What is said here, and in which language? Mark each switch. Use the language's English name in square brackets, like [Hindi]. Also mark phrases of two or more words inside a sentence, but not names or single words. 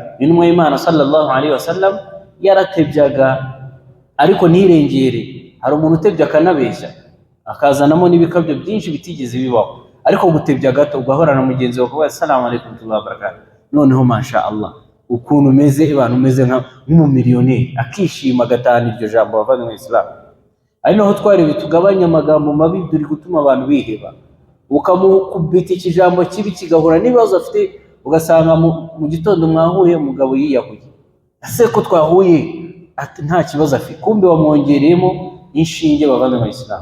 [Kinyarwanda] Intumwa y'Imana [Arabic] صلى الله عليه وسلم [Kinyarwanda] yaratebyaga ariko ntirengere. Hari umuntu utebya akanabeshya akazanamo n'ibikabyo byinshi bitigeze bibaho, ariko gutebya gato ugahora na mugenzi wawe [Arabic] السلام عليكم وبركاته, [Kinyarwanda] noneho [Arabic] ما شاء الله [Kinyarwanda] ukuntu umeze abantu umeze nk'umumiliyoneri akishima agatahana iryo jambo bavandimwe Islam. Ari naho twarebe tugabanya amagambo mabi duri gutuma abantu biheba, ukamukubita ikijambo kibi kigahura n'ibibazo afite, ugasanga mu gitondo mwahuye umugabo yiyahuye, ese ko twahuye ati nta kibazo afite, kumbe wamwongereyemo inshinge bavandimwe Islam.